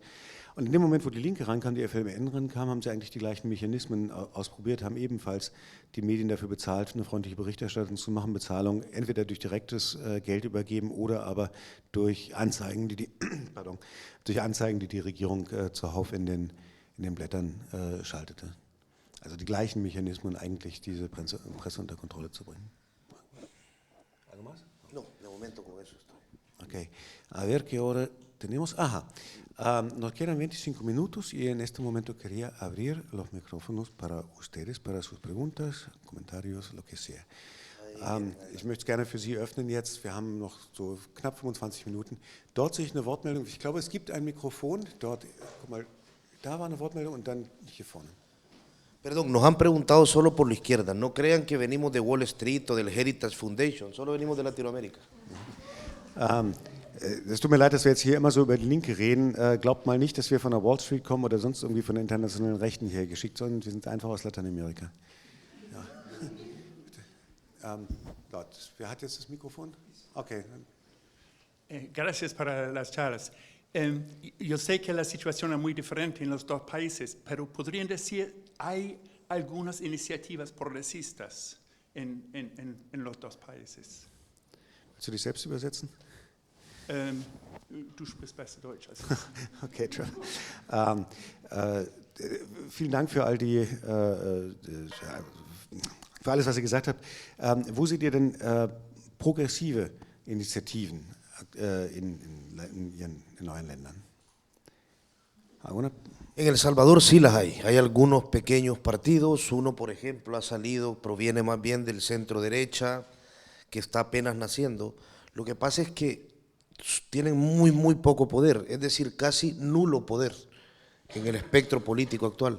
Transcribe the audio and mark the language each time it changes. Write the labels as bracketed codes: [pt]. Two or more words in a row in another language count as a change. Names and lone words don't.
[de] Und in dem Moment, wo die Linke rankam, die FMN rankam, haben sie eigentlich die gleichen Mechanismen ausprobiert, haben ebenfalls die Medien dafür bezahlt, eine freundliche Berichterstattung zu machen, Bezahlung entweder durch direktes Geld übergeben oder aber durch Anzeigen, die die Regierung zuhauf in den Blättern schaltete. Also die gleichen Mechanismen eigentlich, diese Presse unter Kontrolle zu bringen. [es] ¿Algo más? No, de momento con eso estoy. Ok, a ver qué hora tenemos. Ajá. Nos quedan 25 minutos y en este momento quería abrir los micrófonos para ustedes, para sus preguntas, comentarios, lo que sea. [de] Ich möchte es gerne für Sie öffnen jetzt. Wir haben noch so knapp 25 Minuten. Dort sehe ich eine Wortmeldung. Ich glaube, es gibt ein Mikrofon. Dort, guck mal, da war eine Wortmeldung und dann hier vorne. [es] Perdón, nos han preguntado solo por la izquierda. No crean que venimos de Wall Street o del Heritage Foundation, solo venimos de Latinoamérica. [de] Es tut mir leid, dass wir jetzt hier immer so über die Linke reden. Glaubt mal nicht, dass wir von der Wall Street kommen oder sonst irgendwie von der internationalen Rechten hier geschickt, sondern wir sind einfach aus Lateinamerika. Ja. Dort. Wer hat jetzt das Mikrofon? Okay. [es] Gracias para las charlas. Yo sé que la situación es muy diferente en los dos países, pero podrían decir, hay algunas iniciativas progresistas en los dos países. [de] Willst du dich selbst übersetzen? Du sprichst besser Deutsch als ich. Okay, tschö. Vielen Dank für all die, für alles, was ihr gesagt habt. Wo seht ihr denn progressive Initiativen in euren Ländern? [es] ¿Alguna? En El Salvador sí las hay. Hay algunos pequeños partidos. Uno, por ejemplo, ha salido, proviene más bien del centro derecha, que está apenas naciendo. Lo que pasa es que tienen muy poco poder, es decir, casi nulo poder en el espectro político actual.